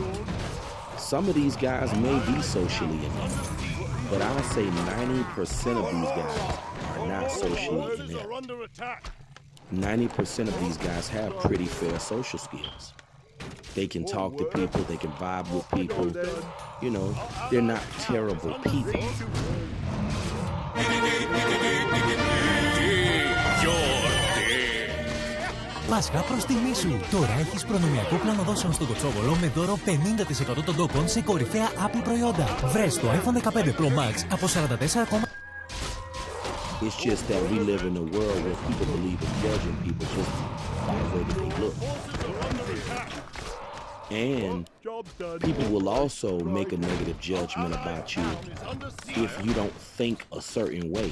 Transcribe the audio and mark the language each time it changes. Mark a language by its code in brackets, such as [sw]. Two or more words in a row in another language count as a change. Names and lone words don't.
[en] Some of these guys may be socially inept, but I'll say 90% of these guys are not socially inept. 90% of these guys have pretty fair social skills. They can talk to people, they can vibe with people. You know, they're not terrible people. [el] Πάσχα προς τιμή σου. Τώρα έχεις προνομιακό πλάνο δόσεων στο Κοτσόβολο με δώρο 50% των τόκων σε κορυφαία Apple προϊόντα. Βρες το iPhone 15 Pro Max από 44. [en] It's just that we live in a world where people believe in judging people just by the way that they look. And people will also make a negative judgment about you if you don't think a certain way.